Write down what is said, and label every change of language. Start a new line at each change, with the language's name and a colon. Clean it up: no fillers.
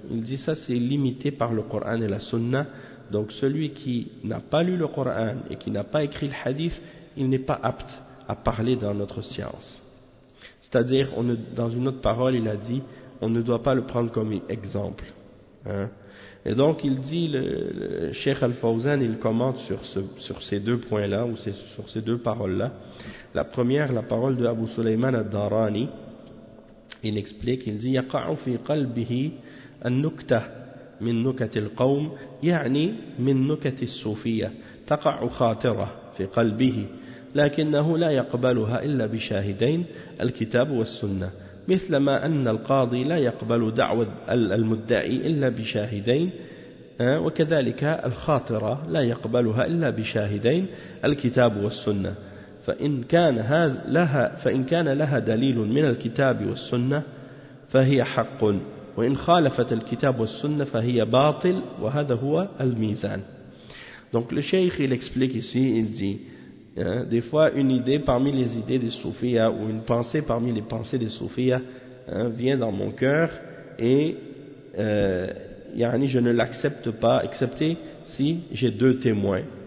French: Il dit ça, c'est limité par le Coran et la Sunna. Donc celui qui n'a pas lu le Coran et qui n'a pas écrit le hadith, il n'est pas apte à parler dans notre science. C'est-à-dire, dans une autre parole, il a dit, on ne doit pas le prendre comme exemple. Hein? Et donc il dit, le Cheikh Al-Fawzan, il commente sur ces deux points-là, ou sur ces deux paroles-là. La première, la parole de Abu Sulayman Ad-Darani, il explique, il dit,
Arabic: « يَقَعُ فِي قَلْبِهِ النُّكْتَةِ من نكت القوم يعني من نكت الصوفية تقع خاطرة في قلبه لكنه لا يقبلها إلا بشاهدين الكتاب والسنة مثلما أن القاضي لا يقبل دعوة المدعي إلا بشاهدين وكذلك الخاطرة لا يقبلها إلا بشاهدين الكتاب والسنة فإن كان لها دليل من الكتاب والسنة فهي حق وإن خالفت الكتاب والسنة فهي باطل وهذا هو الميزان.
French: Donc le cheikh il explique ici, il dit, hein, des fois une idée parmi les idées des soufis ou une pensée parmi les pensées des soufis vient dans mon cœur et je ne l'accepte pas, excepté si j'ai deux témoins,